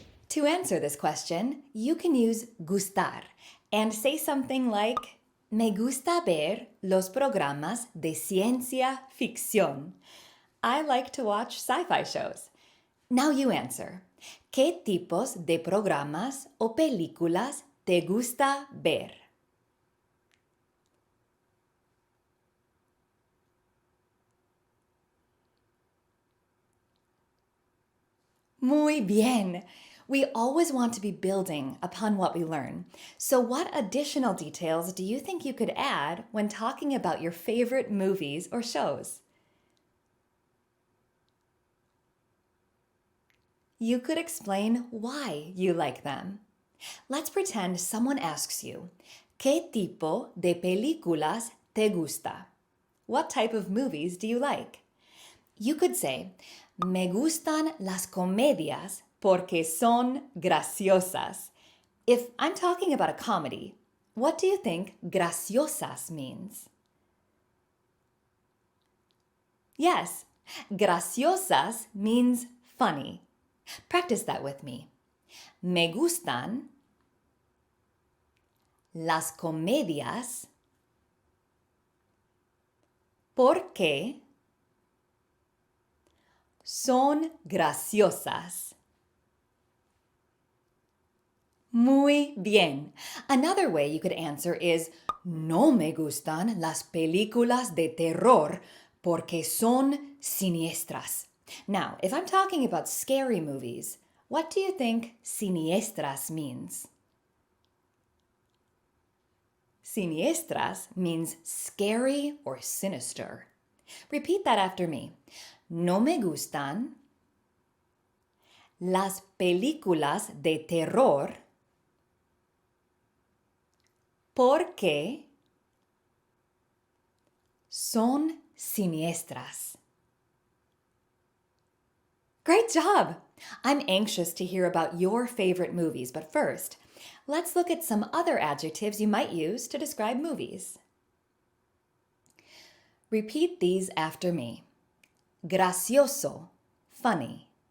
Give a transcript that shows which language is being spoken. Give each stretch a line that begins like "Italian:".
English: To answer this question, you can use gustar and say something like,
Spanish: me gusta ver los programas de ciencia ficción.
English: I like to watch sci-fi shows. Now you answer.
Spanish: ¿Qué tipos de programas o películas te gusta ver? Muy bien.
English: We always want to be building upon what we learn. So what additional details do you think you could add when talking about your favorite movies or shows? You could explain why you like them. Let's pretend someone asks you,
Spanish: ¿qué tipo de películas te gusta?
English: What type of movies do you like? You could say,
Spanish: me gustan las comedias porque son graciosas.
English: If I'm talking about a comedy, what do you think graciosas means? Yes, graciosas means funny. Practice that with me.
Spanish: Me gustan las comedias porque son graciosas. Muy bien.
English: Another way you could answer is,
Spanish: no me gustan las películas de terror porque son siniestras.
English: Now, if I'm talking about scary movies, what do you think siniestras means? Siniestras means scary or sinister. Repeat that after me.
Spanish: No me gustan las películas de terror porque son siniestras.
English: Great job! I'm anxious to hear about your favorite movies, but first, let's look at some other adjectives you might use to describe movies. Repeat these after me.
Spanish: gracioso, funny.